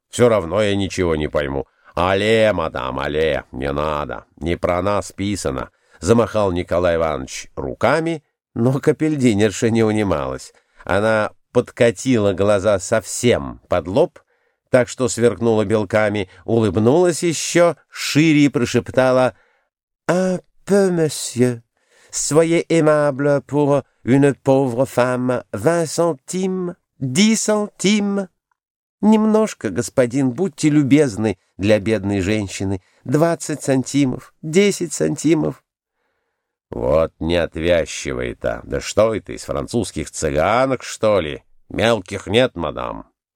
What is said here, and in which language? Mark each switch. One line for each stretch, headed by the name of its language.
Russian: Все равно я ничего не пойму. Але, мадам, але, не надо, не про нас писано», — замахал Николай Иванович руками, но капельдинерша не унималась. Она подкатила глаза совсем под лоб, так что сверкнула белками, улыбнулась еще шире и прошептала:
French: «Un peu, monsieur. Soyez aimable pour une pauvre femme. 20 centimes, 10 centimes.
Russian: «Немножко, господин, будьте любезны для бедной женщины. 20 сантимов, 10 сантимов». «Вот не отвязчивый-то. Да что это, из французских цыганок, что ли? Мелких нет, мадам.